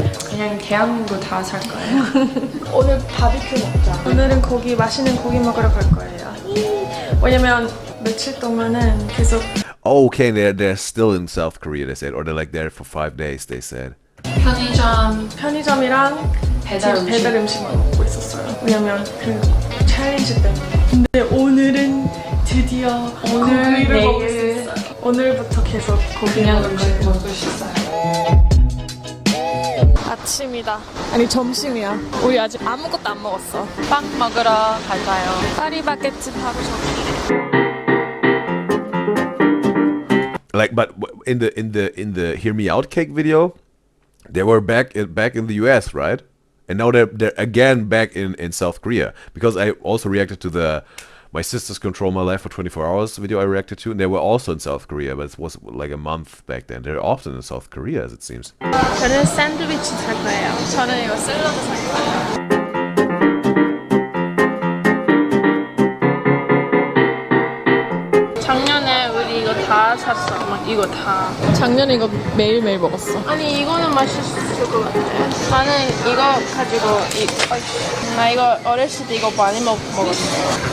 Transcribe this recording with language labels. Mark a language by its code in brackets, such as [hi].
[ko] 그냥 대한민국 다 살 거예요. 오늘 바비큐 먹자. 오늘은 맛있는 고기 먹으러 갈 거예요. 왜냐면 며칠 동안은 계속 [en] Oh, okay, they're still in South Korea, they said, or they're like there for 5 days, they said. [ko] 편의점이랑 배달 음식만 먹고 있었어요. 왜냐면 그 챌린지 때문에. 근데 오늘은 드디어 고기를 먹을 수 있어요. 오늘부터 계속 고기 먹을 수 있어요. 아침이다. 아니 점심이야. 우리 아직 아무것도 안 먹었어. 빵 먹으러 갈까요? 파리바게트 바로 저기. [en] Like, but in the Hear Me Out cake video, they were back in the US, right? And now they're again back in South Korea, because I also reacted to the My Sisters Control My Life for 24 Hours video I reacted to, and they were also in South Korea, but it was like a month back then. They're often in South Korea, as it seems. [ko] 저는 샌드위치 살 거예요. 저는 이거 샐러드 살 거예요. 작년에 우리 이거 다 샀어. 막 이거 다. 작년에 이거 매일매일 먹었어. 아니 이거는 맛있을 것 같아. 나는 이거 가지고 나 이거 어렸을 때 이거 많이 먹었어.